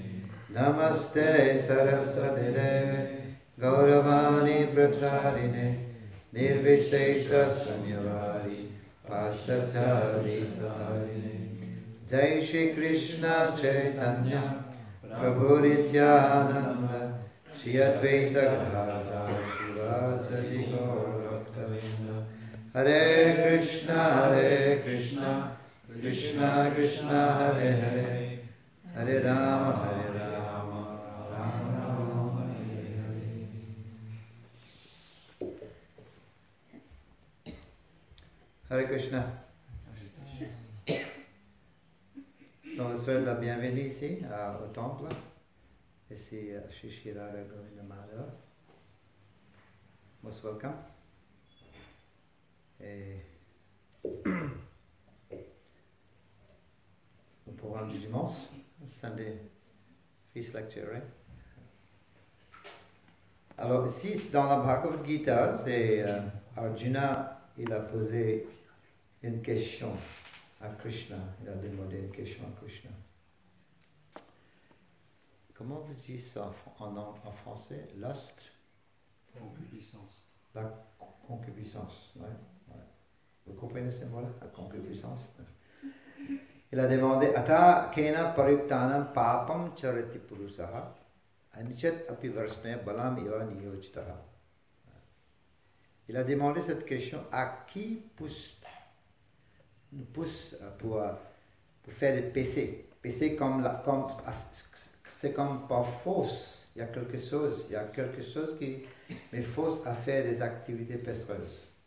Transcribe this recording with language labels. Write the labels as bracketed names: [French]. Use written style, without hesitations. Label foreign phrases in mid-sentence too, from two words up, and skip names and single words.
[Sanskrit] नमस्ते सरस्वती देवे गौरवाणी प्रचारिणे निर्विशेषशून्यवादी पाश्चात्यादिसारिणे। जय श्री कृष्ण चैतन्य प्रभु नित्यानंद श्री अद्वैत गदाधर शिवासादि गौरभक्तवृंद। हरे कृष्ण कृष्ण कृष्ण हरे हरे हरे राम राम राम हरे हरे। हरे कृष्ण. [French] On vous souhaite la bienvenue ici au temple, ici chez Shirara Govinda Madhava. [English] Most welcome. [French] Et le programme du dimanche, [English] Sunday Feast Lecture, right? [French] Alors ici, dans la Bhagavad Gita, c'est Arjuna, il a posé une question à Krishna. Il a demandé une question à Krishna. Comment vous dites ça en français? Lust? Concupiscence. La concupiscence, ouais. Vous comprenez ce mot-là? La concupiscence. Il a demandé [Sanskrit] अथ केन प्रयुक्तोऽयं पापं चरति पूरुषः अनिच्छन्नपि वार्ष्णेय बलादिव नियोजितः. [French] Il a demandé cette question à qui nous pousse pour faire des péchés. Péché c'est comme par force. Il y a quelque chose qui me force à faire des activités péchereuses.